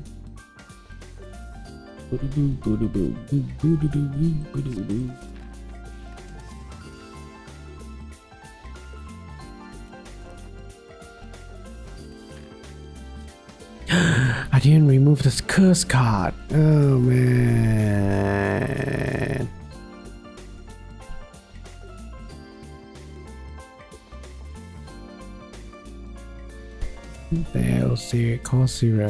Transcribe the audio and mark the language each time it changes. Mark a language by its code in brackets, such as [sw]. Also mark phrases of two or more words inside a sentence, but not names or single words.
[en] Boo-doo-boo, boo-doo-boo, boo-doo-doo, boo-doo-doo. I didn't remove this curse card. Oh man. The LC cost 0.